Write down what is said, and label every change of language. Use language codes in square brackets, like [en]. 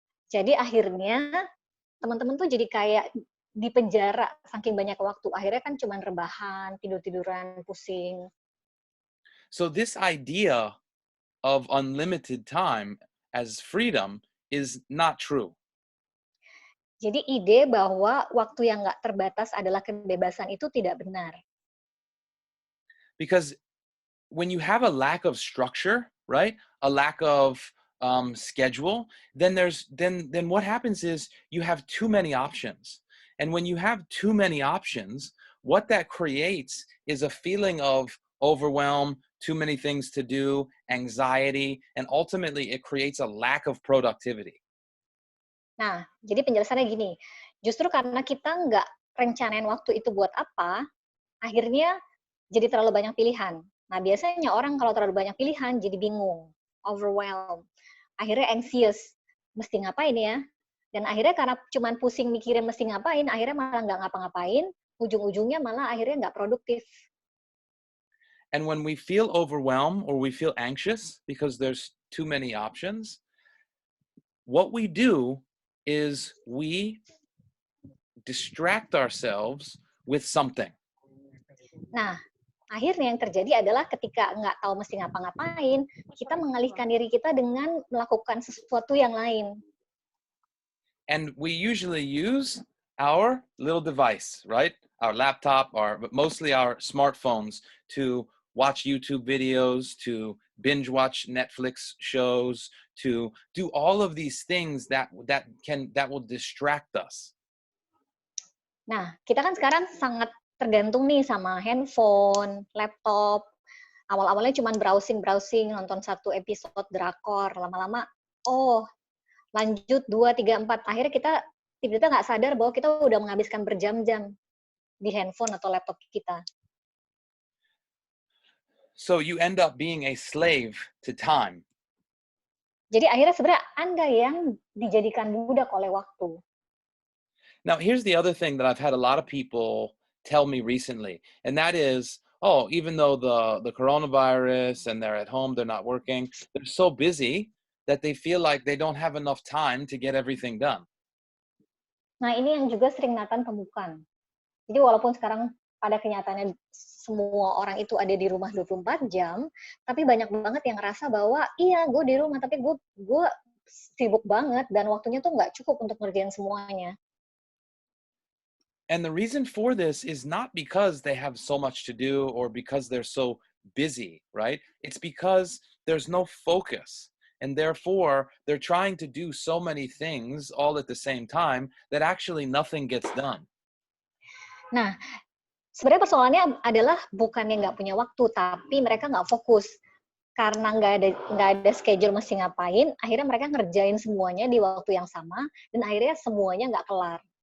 [id] Jadi akhirnya teman-teman tuh jadi kayak di penjara saking banyak waktu. Akhirnya kan cuman rebahan, tidur-tiduran, pusing. [en] So this idea of unlimited time as freedom is not true. [id] Jadi ide bahwa waktu yang nggak terbatas adalah kebebasan itu tidak benar. [en] Because when you have a lack of structure, right? A lack of schedule, then what happens is you have too many options. And when you have too many options, what that creates is a feeling of overwhelm, too many things to do, anxiety, and ultimately it creates a lack of productivity. [id] Nah, jadi penjelasannya gini, justru karena kita nggak rencanain waktu itu buat apa, akhirnya jadi terlalu banyak pilihan. Nah, biasanya orang kalau terlalu banyak pilihan jadi bingung, overwhelmed, akhirnya anxious, mesti ngapain ya? Dan akhirnya karena cuman pusing mikirin mesti ngapain, akhirnya malah nggak ngapa-ngapain, ujung-ujungnya malah akhirnya nggak produktif. [en] And when we feel overwhelmed or we feel anxious because there's too many options, what we do is we distract ourselves with something. [id] Nah, akhirnya yang terjadi adalah ketika nggak tahu mesti ngapa-ngapain, kita mengalihkan diri kita dengan melakukan sesuatu yang lain. [en] And we usually use our little device, right? Our laptop, but mostly our smartphones to watch YouTube videos, to binge watch Netflix shows, to do all of these things that will distract us. [id] Nah, kita kan sekarang sangat tergantung nih sama handphone, laptop. Awal-awalnya cuma browsing, nonton satu episode drakor, lama-lama, lanjut 2, 3, 4. Akhirnya kita tiba-tiba nggak sadar bahwa kita udah menghabiskan berjam-jam di handphone atau laptop kita. [en] So you end up being a slave to time. [id] Jadi akhirnya sebenarnya Anda yang dijadikan budak oleh waktu. [en] Now, here's the other thing that I've had a lot of people tell me recently, and that is, even though the coronavirus and they're at home, they're not working, they're so busy that they feel like they don't have enough time to get everything done. [id] Nah, ini yang juga sering Nathan temukan. Jadi walaupun sekarang pada kenyataannya semua orang itu ada di rumah 24 jam, tapi banyak banget yang ngerasa bahwa iya, gue di rumah, tapi gue sibuk banget dan waktunya tuh nggak cukup untuk ngerjain semuanya. [en] And the reason for this is not because they have so much to do or because they're so busy, right? It's because there's no focus. And therefore, they're trying to do so many things all at the same time that actually nothing gets done. [id] Nah, sebenarnya persoalannya adalah bukannya nggak punya waktu, tapi mereka nggak fokus. Karena nggak ada schedule mesti ngapain, akhirnya mereka ngerjain semuanya di waktu yang sama, dan akhirnya semuanya nggak kelar.